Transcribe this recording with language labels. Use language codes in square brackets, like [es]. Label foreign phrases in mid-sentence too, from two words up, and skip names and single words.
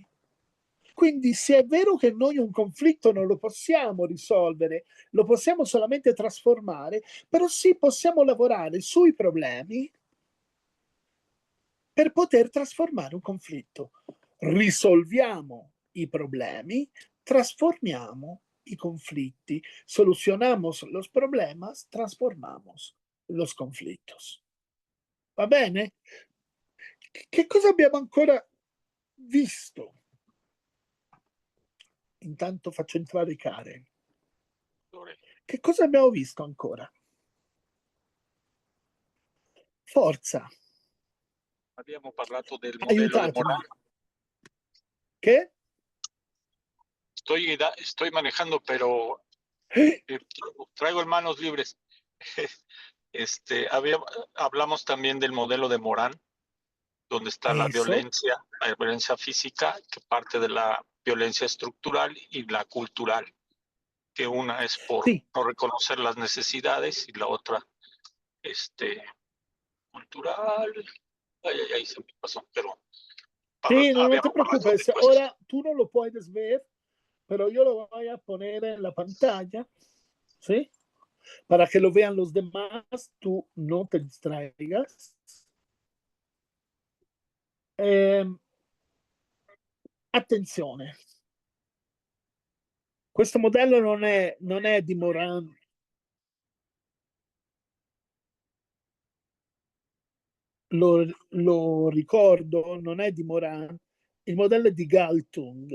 [it] Quindi se è vero che noi un conflitto non lo possiamo risolvere, lo possiamo solamente trasformare, però sì possiamo lavorare sui problemi per poter trasformare un conflitto. Risolviamo i problemi, trasformiamo i conflitti, [es] solucionamos los problemas, transformamos los conflictos. [it] Va bene? Che cosa abbiamo ancora visto? Intanto faccio entrare Karen. Che cosa abbiamo visto ancora? Forza. Abbiamo parlato del modello de Aiutatemi. Moran. Che? [es] Estoy manejando, pero traigo manos libres. Hablamos también del modelo de Morán, donde está la violencia física, que parte de la violencia estructural y la cultural, que una es por no reconocer las necesidades y la otra, cultural. Ay, se me pasó, pero sí, no te preocupes. Ahora tú no lo puedes ver, pero yo lo voy a poner en la pantalla, ¿sí? Para que lo vean los demás, tú no te distraigas. [it] Attenzione, questo modello non è di Moran. Lo ricordo, non è di Moran, il modello è di Galtung.